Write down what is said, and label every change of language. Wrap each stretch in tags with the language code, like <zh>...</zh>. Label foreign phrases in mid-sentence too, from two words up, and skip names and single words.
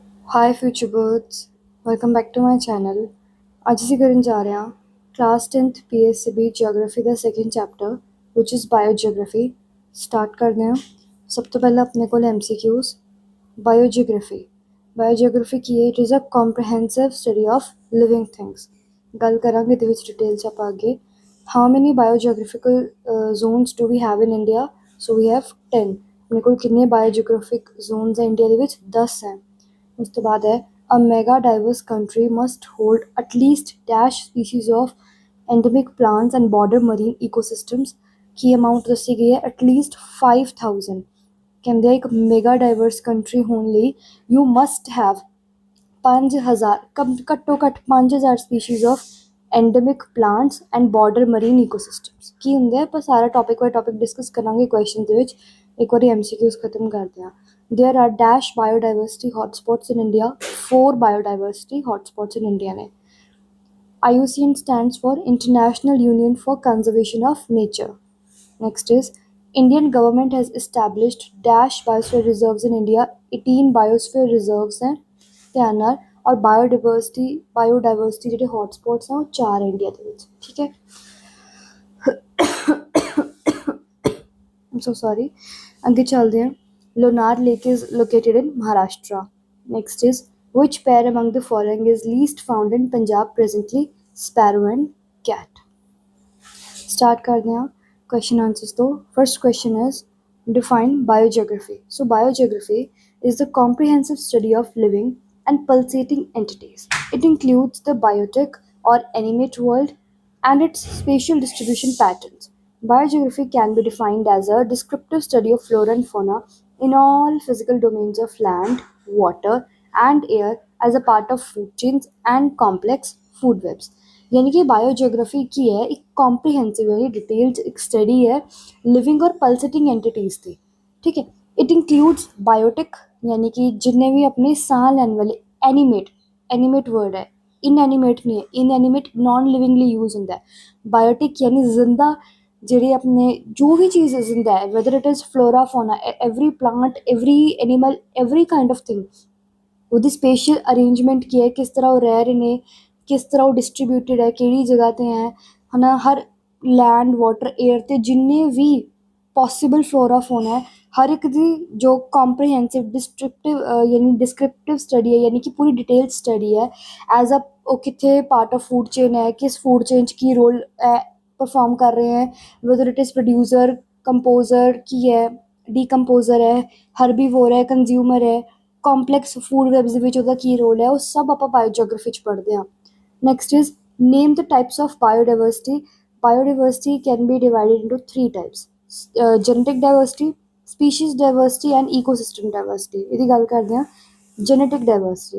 <en>Hi future birds, welcome back to my channel.</en> <pa>ਅੱਜ ਅਸੀਂ ਕਰਨ ਜਾ ਰਹੇ ਹਾਂ ਕਲਾਸ 10th</pa> <en>PSCB Geography</en> <pa>ਦਾ</pa> <en>second chapter which is Biogeography.</en> <pa>ਸਟਾਰਟ ਕਰਦੇ ਹਾਂ। ਸਭ ਤੋਂ ਪਹਿਲਾਂ ਆਪਣੇ ਕੋਲ MCQs। Biogeography ਕੀ ਹੈ?</pa> <en>It is a comprehensive study of living things।</en> <pa>ਗੱਲ ਕਰਾਂਗੇ ਇਹਦੇ ਵਿੱਚ ਡਿਟੇਲ 'ਚ ਆਪਾਂ ਅੱਗੇ।</pa> <en>How many biogeographical zones do we have in India? So we have 10।</en> <pa>ਆਪਣੇ ਕੋਲ ਕਿੰਨੇ</pa> <en>biogeographic zones</en> <pa>ਹੈ ਇੰਡੀਆ ਦੇ ਵਿੱਚ? 10 ਹੈ। ਉਸ ਤੋਂ ਬਾਅਦ ਹੈ</pa> <en>a mega diverse country must hold at least dash species of endemic plants and border marine ecosystems।</en> <pa>ਕੀ ਅਮਾਊਂਟ ਦੱਸੀ ਗਈ ਹੈ?</pa> <en>at least 5000।</en> <pa>ਕਹਿੰਦੇ ਆ ਇੱਕ</pa> <en>mega diverse country</en> <pa>ਹੋਣ ਲਈ</pa> <en>you must have 5000</en> <pa>ਘੱਟੋ ਘੱਟ</pa> <en>5000 species of endemic plants and border marine ecosystems.</en> <pa>ਕੀ ਹੁੰਦੇ ਆ? ਆਪਾਂ ਸਾਰਾ</pa> <en>topic by topic discuss</en> <pa>ਕਰਾਂਗੇ ਕੁਐਸਚਨ ਦੇ ਵਿੱਚ। ਇੱਕ ਵਾਰੀ MCQs ਖਤਮ ਕਰਦੇ ਹਾਂ।</pa> <en>There are dash biodiversity hotspots in India। 4 biodiversity hotspots in India</en> <pa>ਨੇ।</pa> <en>IUCN stands for International Union for Conservation of Nature। Next is Indian government has established dash biosphere reserves in India।</en> <pa>18</pa> <en>biosphere reserves</en> <pa>हैं ਧਿਆਨ ਨਾਲ। ਔਰ ਬਾਇਓਡਾਇਵਰਸਿਟੀ ਜਿਹੜੇ ਹੌਟਸਪੌਟਸ ਆ ਉਹ 4 ਇੰਡੀਆ ਦੇ ਵਿੱਚ। ਠੀਕ ਹੈ।</pa> <en>I'm so sorry।</en> <pa>ਅੱਗੇ ਚੱਲਦੇ ਹਾਂ।</pa> <en>Lonar Lake is located in Maharashtra। Next is which pair among the following is least found in Punjab presently? Sparrow and cat। Start</en> <pa>ਕਰਦੇ ਹਾਂ</pa> <en>question answers ਤੋਂ। First question is define biogeography। So biogeography is the comprehensive study of living and pulsating entities। It includes the biotic or animate world and its spatial distribution patterns। Biogeography can be defined as a descriptive study of flora and fauna in all physical domains of land, water, and air as a part of food chains and complex food webs।</en> <hi>यानी कि बायोजियोग्राफी की है एक कॉम्प्रिहेंसिव यानी डिटेल्ड एक स्टडी है लिविंग और</hi> <en>pulsating entities</en> <hi>की। ठीक है।</hi> <en>it includes biotic</en> <hi>यानी कि जितने भी अपने साह लेने वाले</hi> <en>animate world</en> <hi>है, इनएनिमेट नहीं है,</hi> <en>inanimate non livingly use</en> <hi>होता है। बायोटिक यानी जिंदा</hi> <pa>ਜਿਹੜੇ ਆਪਣੇ ਜੋ ਵੀ ਚੀਜ਼ ਜ਼ਿੰਦਾ ਹੈ</pa> <en>whether it is flora fauna every plant every animal every kind of thing</en> <pa>ਉਹਦੀ</pa> <en>spatial arrangement</en> <pa>ਕੀ ਹੈ, ਕਿਸ ਤਰ੍ਹਾਂ ਉਹ ਰਹਿ ਰਹੇ ਨੇ, ਕਿਸ ਤਰ੍ਹਾਂ ਉਹ ਡਿਸਟਰੀਬਿਊਟਿਡ ਹੈ, ਕਿਹੜੀ ਜਗ੍ਹਾ 'ਤੇ ਹੈ ਹੈ ਹਰ</pa> <en>land water air</en> <pa>'ਤੇ ਜਿੰਨੇ ਵੀ</pa> <en>possible flora fauna</en> <pa>ਹੈ ਹਰ ਇੱਕ ਦੀ ਜੋ ਕੰਪਰੀਹੈਂਸਿਵ</pa> <en>descriptive study</en> <pa>ਹੈ ਯਾਨੀ ਕਿ ਪੂਰੀ ਡਿਟੇਲ ਸਟੱਡੀ ਹੈ</pa> <en>as a</en> <pa>ਉਹ ਕਿੱਥੇ</pa> <en>part of food chain</en> <pa>ਹੈ, ਕਿਸ</pa> <en>food chain</en> <pa>'ਚ ਕੀ ਰੋਲ</pa> <hi>परफॉर्म कर रहे हैं,</hi> <en>whether it is producer composer</en> <hi>की है, डीकंपोजर है, हर्बीवोर है, कंज्यूमर है,</hi> <en>complex food webs</en> <pa>ਵਿੱਚ ਉਹਦਾ ਕੀ ਰੋਲ ਹੈ ਉਹ ਸਭ ਆਪਾਂ ਬਾਇਓਜੀਓਗ੍ਰਾਫੀ 'ਚ ਪੜ੍ਹਦੇ ਹਾਂ।</pa> <en>next is name the types of biodiversity. biodiversity can be divided into 3 types. genetic diversity, species diversity and ecosystem diversity.</en> <pa>ਇਹਦੀ ਗੱਲ ਕਰਦੇ ਹਾਂ।</pa> <en>genetic diversity.</en>